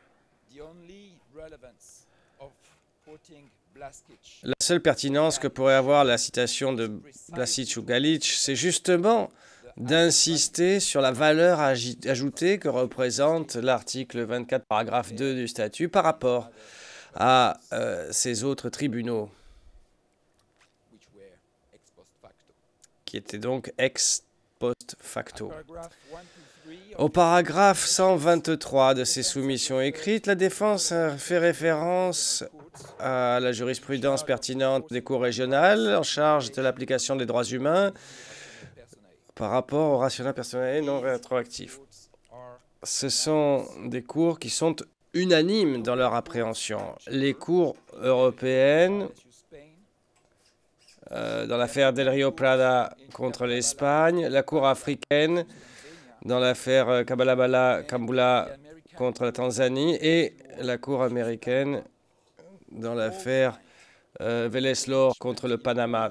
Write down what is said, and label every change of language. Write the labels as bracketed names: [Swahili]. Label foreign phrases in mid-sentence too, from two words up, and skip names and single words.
[French] La seule pertinence que pourrait avoir la citation de Blasicich ou Galić, c'est justement d'insister sur la valeur ajoutée que représente l'article 24, paragraphe 2 du statut par rapport à ces autres tribunaux, qui étaient donc [Latin] ex post facto. [French] Au paragraphe 123 de ses soumissions écrites, la défense fait référence à la jurisprudence pertinente des cours régionales en charge de l'application des droits humains par rapport au [Latin] rationa personae [French] non rétroactif. Ce sont des cours qui sont unanimes dans leur appréhension. Les cours européennes, dans l'affaire Del Rio Prada contre l'Espagne, la cour africaine dans l'affaire Kambula contre la Tanzanie et la cour américaine dans l'affaire Vélez-Lor contre le Panama.